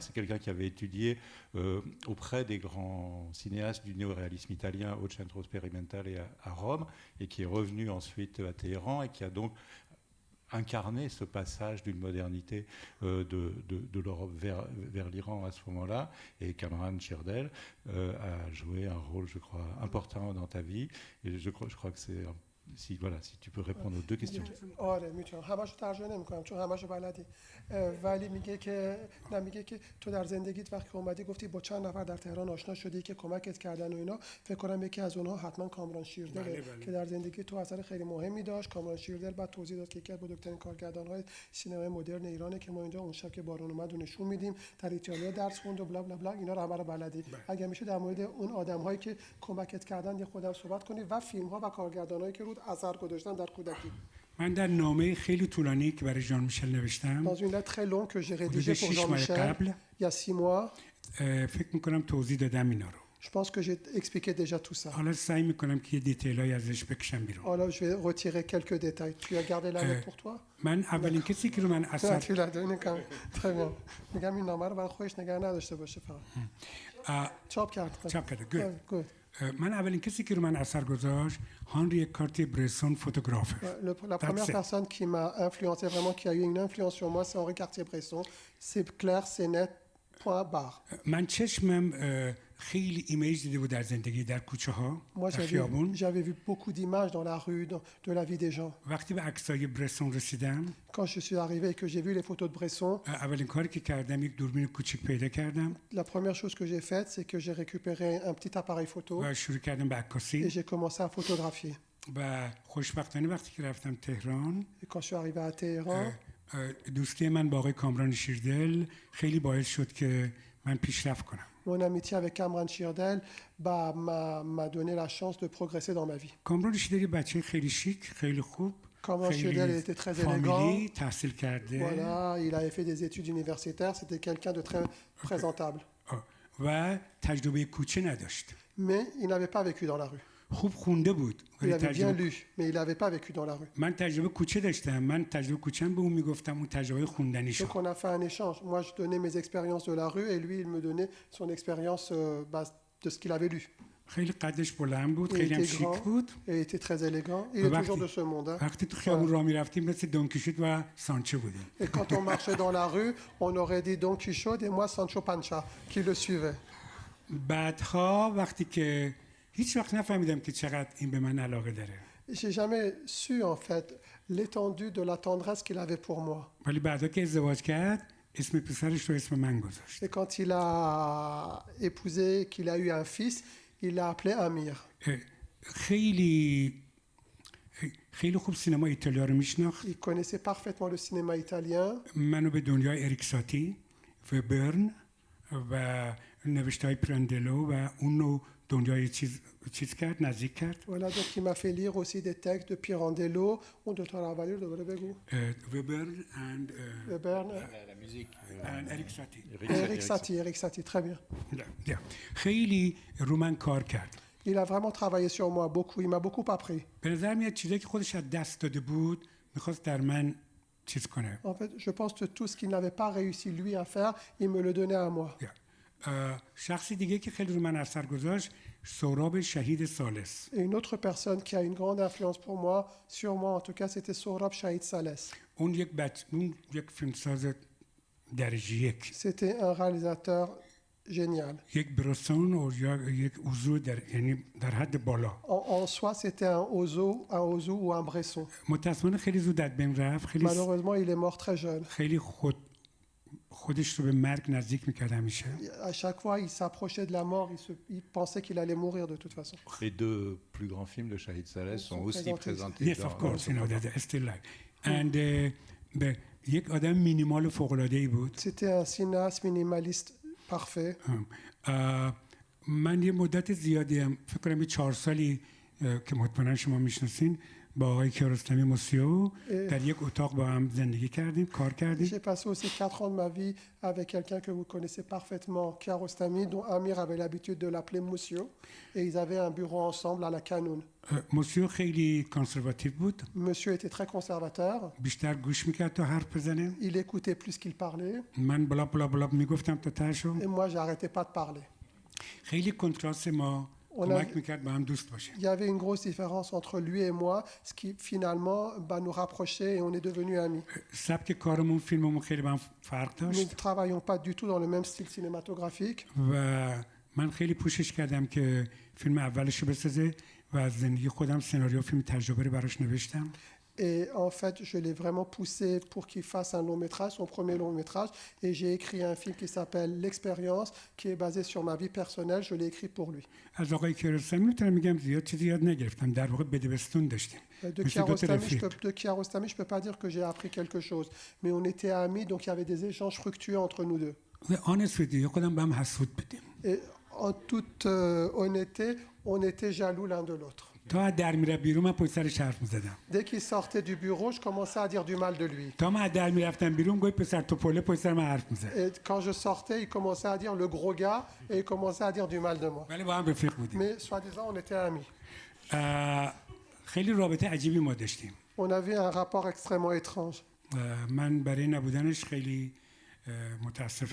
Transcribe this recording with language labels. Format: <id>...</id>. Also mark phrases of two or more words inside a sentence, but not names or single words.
<fr>C'est quelqu'un qui avait étudié auprès des grands cinéastes du néoréalisme italien au Centro Sperimentale à Rome, et qui est revenu ensuite à Téhéran, et qui a donc incarné ce passage d'une modernité de l'Europe vers l'Iran à ce moment-là. Et Kamran Shirdel a joué un rôle, je crois, important dans ta vie. Et je crois que c'est... Si tu peux répondre aux deux questions.</fr> <fa>آره میتونم همشو ترجمه نمی‌کنم چون همشو بلدی ولی میگه که تو در زندگیت وقتی اومدی گفتی با چند نفر در تهران آشنا شدی که کمکت کردن و اینا فکر کنم یکی از اونها حتما کامران شیردل که در زندگی تو اثر خیلی مهمی داشت. کامران شیردل بعد توضیح داد که یکی از بزرگترین کارگردان‌های سینمای مدرن ایرانه که ما اینجا اون شب که بارون اومد و نشون میدیم، در ایتالیا درس خوند و بلا بلا بلا اینا رو همه رو بلدی. اگه میشه در مورد اون آدم‌هایی که کمکت کردن یه خودم صحبت کنی و فیلم‌ها و کارگردانایی که رود اثر گذاشتن در کودکی. من در نامه خیلی طولانی که برای ژان میشل نوشتم</fa> <fr>Dans une lettre très longue que j'ai rédigée pour Jean-Michel il y a 6 mois,</fr> <fa>فکر میکنم توضیح دادم اینا رو.</fa> <fr>je pense que j'ai expliqué déjà tout ça.</fr> <fa>حالا سعی میکنم که یه دیتیلایی ازش بکشم بیرون.</fa> <fr>Alors je vais retirer quelques détails. Tu as gardé la lettre pour toi?</fr> <fa>من اولین کسی که رو من اثر</fa> <fr>Tu l'as donné quand même. Très bien.</fr> <fa>میگم این نامه رو برای خودش نگه نداشته باشه فقط. چاپ کرد. Good. من اولین کسی که رو من اثر گذاشت هانری کارتی برسون فوتوگرافر.</fa> <fr>La première personne qui m'a influencé vraiment, qui a eu une influence sur moi, c'est Henri Cartier-Bresson. C'est clair, c'est net. Point barre.</fr> <fa>من چشمم خیلی ایمیج دیده بود در زندگی در کوچه ها در خیابون.</fa> <fr>J'avais vu beaucoup d'images dans la rue, de la vie des gens.</fr> <fa>وقتی به عکسای برسون رسیدم</fa> <fr>Quand je suis arrivé et que j'ai vu les photos de Bresson,</fr> <fa>اولین کاری که کردم یک دوربین کوچیک پیدا کردم.</fa> <fr>La première chose que j'ai faite, c'est que j'ai récupéré un petit appareil photo</fr> <fa>و شروع کردم به عکاسی.</fa> <fr>et j'ai commencé à photographier.</fr> <fa>و خوشبختانه وقتی که رفتم تهران</fa> <fr>Et quand je suis arrivé à Téhéran,</fr> <fa>دوستی من با آقای کامران شیردل خیلی باعث شد که من پیشرفت کنم.</fa> <fr>mon amitié avec Kamran Shirdel m'a donné la chance de progresser dans ma vie.</fr> <fa>کامران شیردل بچه خیلی شیک، خیلی خوب،</fa> <fr>Kamran Shirdel était très élégant.</fr> <fa>فامیلی، تحصیل کرده.</fa> <fr>Voilà, il avait fait des études universitaires, c'était quelqu'un de très présentable.</fr> <fa>و تجربه کوچه نداشت.</fa> <fr>mais il n'avait pas vécu dans la rue.</fr> <fa>خوب خونده بود</fa> <fr>Il</fr> <fa>ولی</fa> <fr>avait bien</fr> <fa>تجربه</fa> <fr>lu, mais il n'avait pas vécu dans la rue.</fr> <fa>من تجربه کوچه داشتم. من تجربه کوچم به اون میگفتم، اون تجربه خوندنی شد.</fa> <fr>Donc on a fait un échange. Moi, je donnais mes expériences de la rue et lui, il me donnait son expérience de ce qu'il avait lu.</fr> <fa>خیلی قدش بلند بود،</fa> <fr>Il</fr> <fa>خیلی هم</fa> <fr>était</fr> <fa>شیک</fa> <fr>grand</fr> <fa>بود.</fa> <fr>et il était très élégant. Il est</fr> <fa>وقتی-</fa> <fr>toujours de ce monde. Hein.</fr> <fa>وقتی تو خیابون راه میرفتیم مثل دونکیشوت و سانچه بودیم.</fa> <fr>Et quand on marchait dans la rue, on aurait dit Don Quichotte et moi Sancho Panza qui le suivait.</fr> <fa>بعدها وقتی که هیچ وقت نفهمیدم که چقدر این به من علاقه داره.</fa> <fr>J'ai jamais su en fait l'étendue de la tendresse qu'il avait pour moi.</fr> <fa>ولی بعدا که ازدواج کرد اسم پسرش رو اسم من گذاشت.</fa> <fr>Et quand il a épousé, qu'il a eu un fils, il l'a appelé Amir.</fr> <fa>خیلی خیلی خوب سینما ایتالیا رو میشناخت.</fa> <fr>Il connaissait parfaitement le cinéma italien.</fr> <fa>منو به دنیای اریک ساتی و برن و نوشته‌های پراندلو و اونو دنیای چیز کرد، نزدیک کرد.</fa> <fr>Voilà, donc il m'a fait lire aussi des textes de Pirandello ou de Travaglio, de Bregou.</fr> <en>Weber and Webern,</en> <fr>La musique.</fr> <en>and Eric Satie.</en> <fr>Eric Satie, très bien.</fr> <fa>خیلی رو من کار کرد.</fa> <fr>Il a vraiment travaillé sur moi beaucoup, il m'a beaucoup appris.</fr> <fa>به نظر میاد چیزایی که خودش از دست داده بود میخواست در من چیز کنه.</fa> <fr>En fait, je pense que tout ce qu'il n'avait pas réussi lui à faire, il me le donnait à moi.</fr> <fa>شخصی دیگه که خیلی رو من اثر گذاشت سهراب شهید ثالث.</fa> <fr>Et une autre personne qui a une grande influence pour moi, sur moi en tout cas, c'était Sohrab Shahid Saleh.</fr> <fa>اون یک فیلمساز درجه یک.</fa> <fr>C'était un réalisateur génial.</fr> <fa>یک برسون و یک اوزو یعنی در حد بالا.</fa> <fr>En soi, c'était un ozo ou un Bresson.</fr> <fa>متأسفانه خیلی زود از بین رفت.</fa> <fr>Malheureusement, il est mort très jeune.</fr> <fa>خیلی خودش رو به مرگ نزدیک میکرد همیشه.</fa> <fr>À chaque fois, il s'approchait de la mort, il pensait qu'il allait mourir de toute façon. Les deux plus grands films de Shahid Saleh sont aussi présentés</fr> <en>Yes, of course, you know, they're still live.</en> <fa>And یک آدم مینیمال فوق‌العاده‌ای بود.</fa> <fr>C'était un cinéaste minimaliste parfait.</fr> <fa>من یه مدت زیادی هم فکر کنم 4 سالی که مطمئنا شما میشناسین با آقای کیارستمی موسیو در یک اتاق با هم زندگی کردیم، کار کردیم.</fa> <fr>J'ai passé aussi 4 ans de ma vie avec quelqu'un que vous connaissez parfaitement, Kiarostami, dont Amir avait l'habitude de l'appeler Moussio, et ils avaient un bureau ensemble à la Kanoun.</fr> <fa>موسیو خیلی کانسرواتیو بود.</fa> <fr>Monsieur était très conservateur.</fr> <fa>بیشتر گوش میکرد تا حرف بزنه.</fa> <fr>Il écoutait plus qu'il parlait.</fr> <fa>من بلا بلا بلا میگفتم تا تاشو.</fa> <fr>Et moi, j'arrêtais pas de parler.</fr> <fa>خیلی کنتراست ما کمک میکرد با هم دوست باشیم.</fa> <fr>Il y avait une grosse différence entre lui et moi, ce qui finalement nous rapprochait et on est devenus amis.</fr> <fa>سبک کارمون فیلممون خیلی با هم فرق</fa> <fr>Nous ne</fr> <fa>داشت.</fa> <fr>travaillons pas du tout dans le même style cinématographique.</fr> <fa>و من خیلی پوشش کردم که فیلم اولش رو بسازه و از زندگی خودم سناریو فیلم تجربه رو براش نوشتم.</fa> <fr>Et en fait, je l'ai vraiment poussé pour qu'il fasse un long métrage, son premier long métrage. Et j'ai écrit un film qui s'appelle L'Expérience, qui est basé sur ma vie personnelle. Je l'ai écrit pour lui.</fr> <fa>از آقای کیارستمی میتونم میگم زیاد چیزی یاد نگرفتم. در واقع بدبستون داشتیم.</fa> <fr>De Kiarostami, je peux pas dire que j'ai appris quelque chose. Mais on était amis, donc il y avait des échanges fructueux entre nous deux.</fr> <en>honest with you</en> <fa>خودم با هم حسود بودیم.</fa> <fr>Et en toute honnêteté, on était jaloux l'un de l'autre.</fr> <fa>تا در میره بیرون من پشت سرش حرف میزدم.</fa> <fr>Dès qu'il sortait du bureau, je commençais à dire du mal de lui.</fr> <fa>تا من در میرفتم بیرون گوی پسر توپله پشت سر من حرف میزد.</fa> <fr>Et quand je sortais, il commençait à dire le gros gars et il commençait à dire du mal de moi.</fr> <fa>ولی با هم رفیق بودیم.</fa> <fr>Mais soi-disant, on était amis.</fr> <fa>خیلی رابطه عجیبی ما داشتیم.</fa> <fr>On avait un rapport extrêmement étrange.</fr> <fa>من برای نبودنش خیلی متاسفم.</fa>